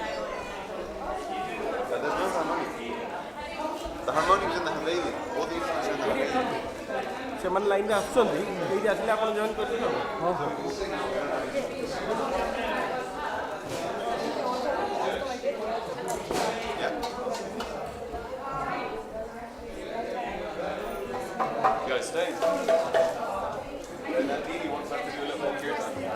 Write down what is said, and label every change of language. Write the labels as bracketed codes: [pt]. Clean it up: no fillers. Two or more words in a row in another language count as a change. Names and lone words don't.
[en] There's no harmonic. The harmonic is in the Haveli. All the instruments are in the Haveli. [or] ସେମାନେ ଲାଇନରେ ଆସୁଛନ୍ତି ଏଇଠି ଆସିଲେ ଆପଣ ଜଏନ୍ କରିଦେବେ ଆଉ [en] You guys stay. That lady wants us to do a little more kirtan.